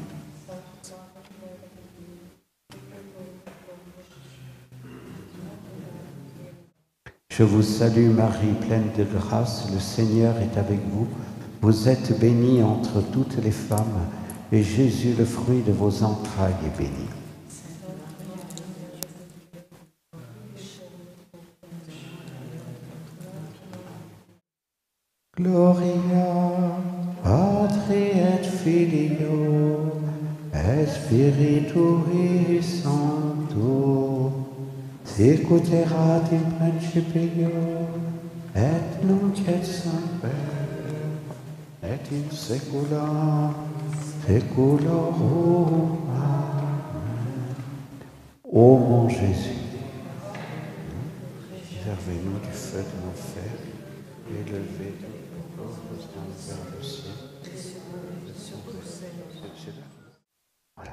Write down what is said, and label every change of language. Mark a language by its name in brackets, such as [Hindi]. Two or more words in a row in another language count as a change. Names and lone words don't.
[French] Je vous salue Marie, pleine de grâce, le Seigneur est avec vous. Vous êtes bénie entre toutes les femmes, et Jésus, le fruit de vos entrailles, est béni. [Latin] Gloria Filio, Spiritui Sancto, sicut erat in principio, et nunc et semper, et in saecula saeculorum. Amen. [French] Ô mon Jésus, préservez-nous du feu de l'enfer, élevez nos pauvres âmes vers le ciel. Voilà.